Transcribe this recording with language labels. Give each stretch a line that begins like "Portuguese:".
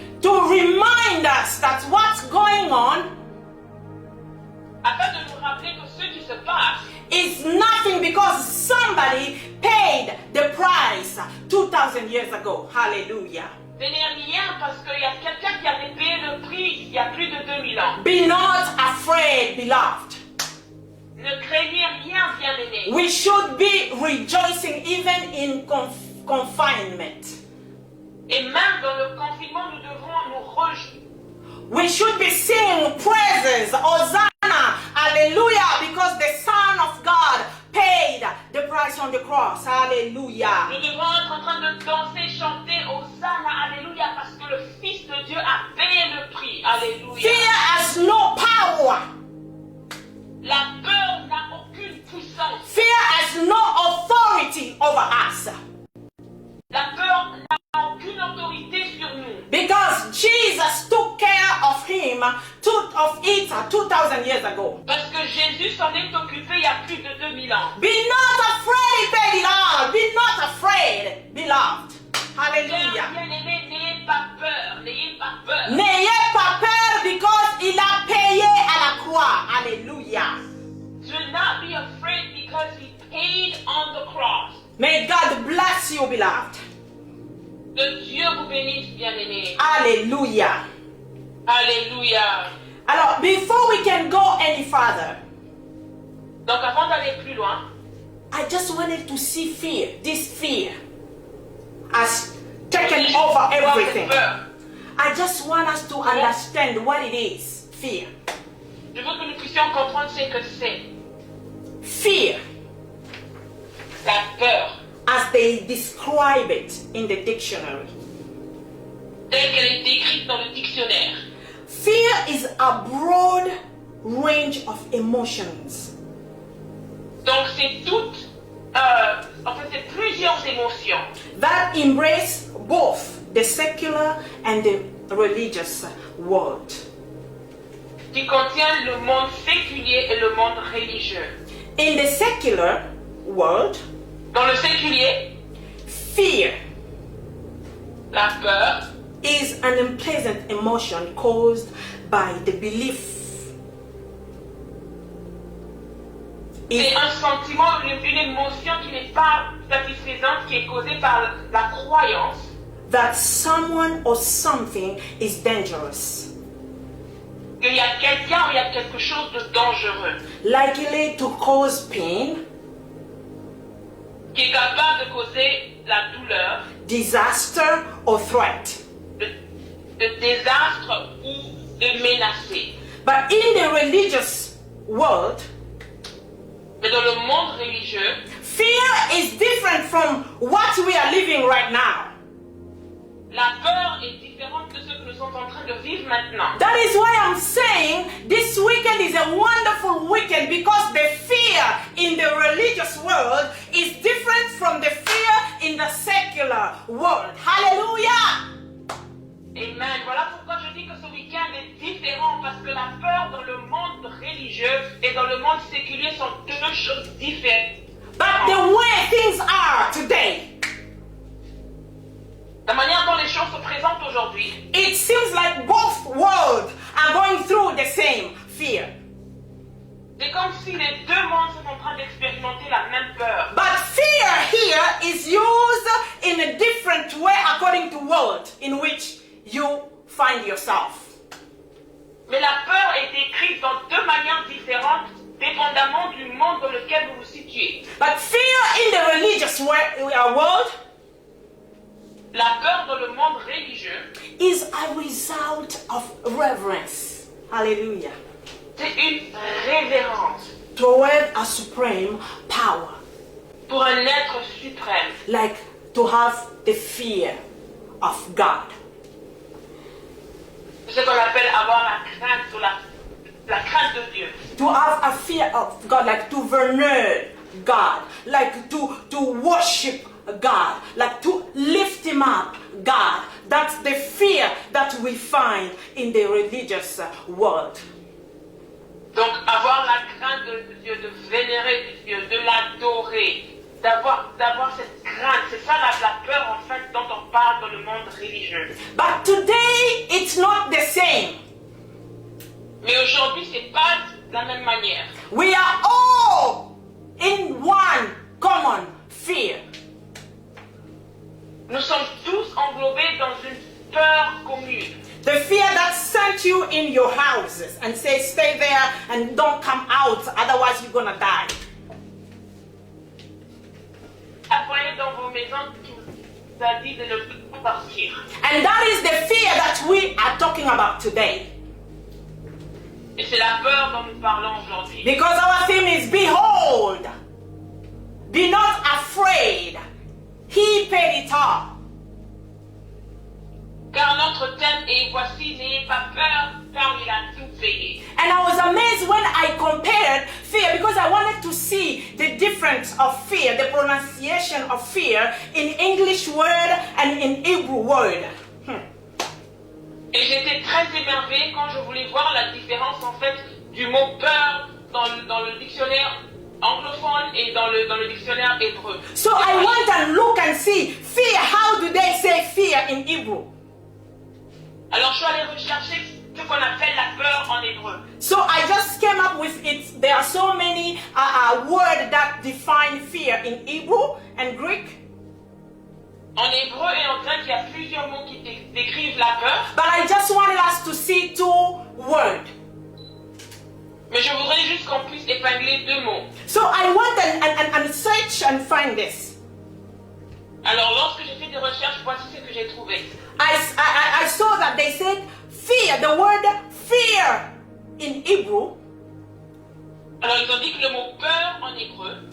English: to remind us that what's going on
French: afin de nous rappeler que ce qui se passe
English: is nothing because somebody paid the price 2000 years ago. Hallelujah.
French: ce n'est rien parce qu'il y a quelqu'un qui avait payé le prix il y a plus de 2000 ans.
English: Be not afraid, beloved.
French: Ne craignez rien, bien-aimés.
English: We should be rejoicing even in confinement.
French: Et même dans le confinement, nous devrons nous réjouir.
English: We should be singing praises, Hosanna, Hallelujah, because the Son of God paid the price on the cross. Hallelujah.
French: Nous devrons être en train de danser, chanter Hosanna, Alléluia, parce que le Fils de Dieu a payé le prix. Alléluia.
English: Fear has no power.
French: La peur n'a aucune puissance.
English: Fear has no authority over us.
French: La peur n'a aucune autorité sur nous.
English: Because Jesus took care of him, of it 2000 years ago.
French: Parce que Jésus s'en est occupé il y a plus de 2000 ans.
English: Be not afraid, he paid it all. Be not afraid, beloved. Hallelujah.
French: Bien-aimés, n'ayez pas peur. N'ayez pas peur. N'ayez pas peur
English: because
French: il a payé à la croix.
English: Hallelujah. Do not be afraid because he paid on the cross. May God bless you, beloved.
French: Que Dieu vous bénisse, bien-aimés.
English: Hallelujah.
French: Alléluia. Alors,
English: before we can go any further,
French: Donc avant d'aller plus loin,
English: I just wanted to see fear, this fear, has taken over everything. I just want us to understand what it is, fear.
French: Je veux que nous puissions comprendre ce que c'est.
English: Fear,
French: La peur,
English: as they describe it in the dictionary.
French: telle qu'elle est décrite dans le dictionnaire.
English: Fear is a broad range of emotions
French: Donc c'est toutes, en fait c'est plusieurs émotions
English: that embrace both the secular and the religious world.
French: qui contiennent le monde séculier et le monde religieux.
English: In the secular world,
French: Dans le séculier,
English: fear
French: la peur
English: is an unpleasant emotion caused by the belief
French: C'est un sentiment, une émotion qui n'est pas satisfaisante, qui est causée par la croyance
English: that someone or something is dangerous,
French: qu'il y a quelqu'un ou il y a quelque chose de dangereux
English: likely to cause pain,
French: qui est capable de causer la douleur,
English: disaster, or threat.
French: de désastre ou de menacer.
English: But in the religious world,
French: Mais dans le monde religieux,
English: fear is different from what we are living right now.
French: la peur est différente de ce que nous sommes en train de vivre maintenant.
English: That is why I'm saying this weekend is a wonderful weekend, because the fear in the religious world is different from the fear in the secular world. Hallelujah! Amen.
French: Voilà pourquoi je dis que ce week-end est différent, parce que la peur dans le monde religieux et dans le monde séculier sont deux choses différentes.
English: But the way things are today,
French: La manière dont les choses se présentent aujourd'hui,
English: it seems like both worlds are going through the same fear.
French: c'est comme si les deux mondes sont en train d'expérimenter la même peur.
English: But fear here is used in a different way according to world in which you find yourself.
French: Mais la peur est décrite dans deux manières différentes, dépendamment du monde dans lequel vous vous situez.
English: But fear in the religious world
French: La peur dans le monde religieux,
English: is a result of reverence. Hallelujah.
French: c'est une révérence
English: Toward a supreme power.
French: pour un être suprême.
English: Like to have the fear of God.
French: C'est ce qu'on appelle avoir la crainte, ou la crainte de Dieu.
English: To have a fear of God, like to venerate God, like to worship God, like to lift him up, God. That's the fear that we find in the religious world.
French: Donc avoir la crainte de Dieu, de vénérer Dieu, de l'adorer, d'avoir cette crainte, c'est ça la peur en fait dont on parle dans le monde religieux.
English: But today it's not the same.
French: Mais aujourd'hui c'est pas de la même manière.
English: We are all in one common fear.
French: Nous sommes tous englobés dans une peur commune.
English: The fear that sent you in your houses and say stay there and don't come out, otherwise you're gonna die.
French: Apprenez dans vos maisons qui vous a dit de ne pas partir.
English: And that is the fear that we are talking about today.
French: Et c'est la peur dont nous parlons aujourd'hui.
English: Because our theme is behold, be not afraid, he paid it all.
French: Car notre thème est voici, n'ayez pas peur, car il a tout payé.
English: And I was amazed when I compared fear, because I wanted to see the difference of fear, the pronunciation of fear in English word and in Hebrew word.
French: Et j'étais très émerveillée quand je voulais voir la différence en fait du mot peur dans le dictionnaire anglophone et dans le dictionnaire hébreu.
English: So I went and look and see fear. How do they say fear in Hebrew?
French: Alors je suis allée rechercher ce qu'on appelle la peur en hébreu.
English: So I just came up with it. There are so many words that define fear in Hebrew and Greek.
French: En hébreu et en grec, il y a plusieurs mots qui décrivent la peur.
English: But I just wanted us to see two words.
French: Mais je voudrais juste qu'on puisse épingler deux mots.
English: So I went and search and find this.
French: Alors lorsque j'ai fait des recherches, voici ce que j'ai trouvé.
English: I saw that they said fear, the word fear in Hebrew.
French: Alors ils ont dit que le mot peur en hébreu,